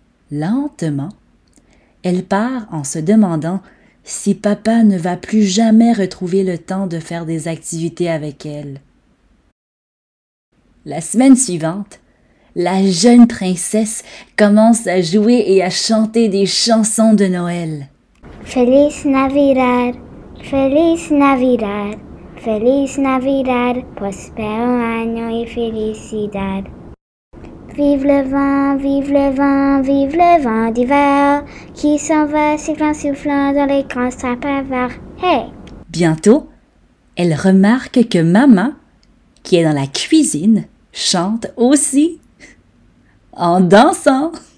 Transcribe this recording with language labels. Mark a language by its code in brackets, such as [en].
[fr] Lentement, elle part en se demandant si papa ne va plus jamais retrouver le temps de faire des activités avec elle. La semaine suivante, la jeune princesse commence à jouer et à chanter des chansons de Noël. [es] Feliz Navidad, Feliz Navidad, Feliz Navidad, prospero año y felicidad. [fr] Vive le vent, vive le vent, vive le vent d'hiver, qui s'en va sifflant, soufflant dans les grands sapins verts. Hey! Bientôt, elle remarque que maman, qui est dans la cuisine, chante aussi, en dansant.